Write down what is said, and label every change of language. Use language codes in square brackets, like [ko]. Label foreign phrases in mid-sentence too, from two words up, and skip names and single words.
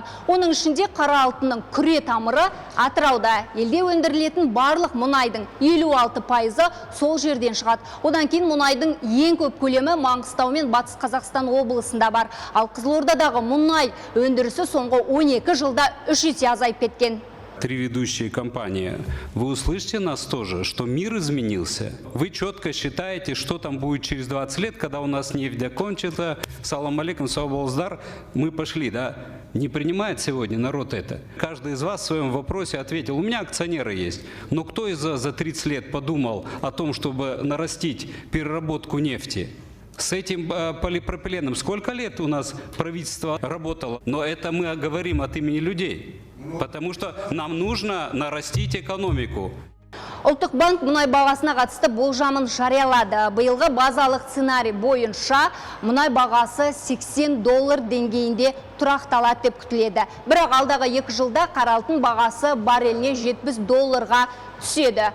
[kk] Оның ішінде қара алтынның күре тамыры Атырауда. Елде өндірілетін барлық мұнайдың 56%-ы сол жерден шығады. Одан кейін мұнайдың ең көп көлемі Маңғыстау мен Батыс Қазақстан облысында бар. Ал Қызылордадағы мұнай өндірісі соңғы 12 жылда 3 есе азайып кеткен. [ru] три ведущие компании, вы услышите нас тоже, что мир изменился. Вы четко считаете, что там будет через 20 лет, когда у нас нефть закончится, [ar] سلام عليكم, [ru] саубалздар, мы пошли, да? Не принимает сегодня народ это. Каждый из вас в своем вопросе ответил, у меня акционеры есть, но кто из вас за 30 лет подумал о том, чтобы нарастить переработку нефти? С этим полипропиленом сколько лет у нас правительство работало? Но это мы говорим от имени людей, потому что нам нужно нарастить экономику. [kk] Ұлттық банк мұнай бағасына қатысты болжамын жариялады. Биылғы базалық сценарий бойынша мұнай бағасы $80 деңгейінде тұрақталады деп күтіледі. Бірақ алдағы 2 жылда қара алтын бағасы барреліне $70 түседі.